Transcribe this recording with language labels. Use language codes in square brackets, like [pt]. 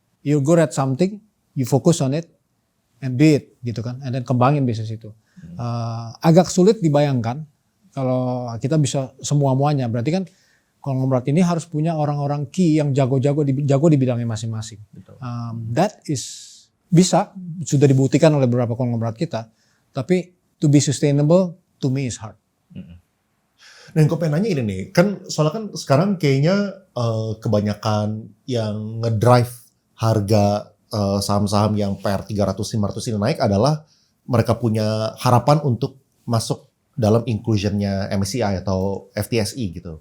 [en] You go at something, you focus on it and do it [id] gitu kan. [en] And then [id] kembangin bisnis itu. Agak sulit dibayangkan kalau kita bisa semua-muanya. Berarti kan konglomerat ini harus punya orang-orang key yang jago di bidangnya masing-masing. [en] That is [id] bisa, sudah dibuktikan oleh beberapa konglomerat kita. Tapi [en] to be sustainable to me is hard. [id] Nah, yang gue pengen nanya ini nih, kan soalnya kan sekarang kayaknya kebanyakan yang ngedrive harga saham-saham yang per 300-500 ini naik adalah mereka punya harapan untuk masuk dalam inclusionnya MSCI atau FTSE gitu.